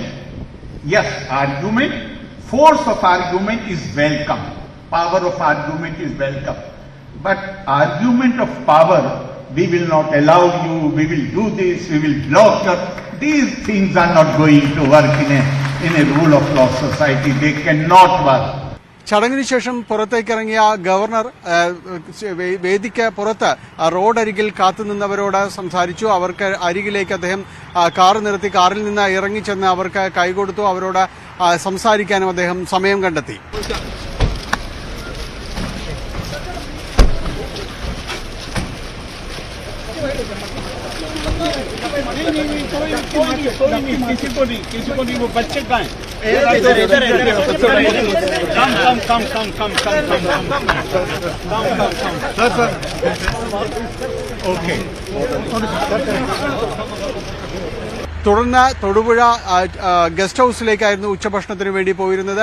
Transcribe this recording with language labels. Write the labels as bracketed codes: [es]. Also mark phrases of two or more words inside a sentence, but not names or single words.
[en] Yes, argument, force of argument is welcome. Power of argument is welcome. But argument of power, we will not allow you, we will do this, we will block your... These things are not going to work in a rule of law society. They cannot work. [ml] ചടങ്ങിന് ശേഷം പുറത്തേക്കിറങ്ങിയ ഗവർണർ വേദിക്ക് പുറത്ത് റോഡരികിൽ കാത്തുനിന്നവരോട് സംസാരിച്ചു. അവർക്ക് അരികിലേക്ക് അദ്ദേഹം കാർ നിർത്തി, കാറിൽ നിന്ന് ഇറങ്ങിച്ചെന്ന് അവർക്ക് കൈകൊടുത്തു. അവരോട് സംസാരിക്കാനും അദ്ദേഹം സമയം കണ്ടെത്തി. [hi] किसी को नहीं वो बच्चे का है Okay. [ml] തുടർന്ന് തൊടുപുഴ ഗസ്റ്റ് ഹൌസിലേക്കായിരുന്നു ഉച്ചഭക്ഷണത്തിന് വേണ്ടി പോയിരുന്നത്.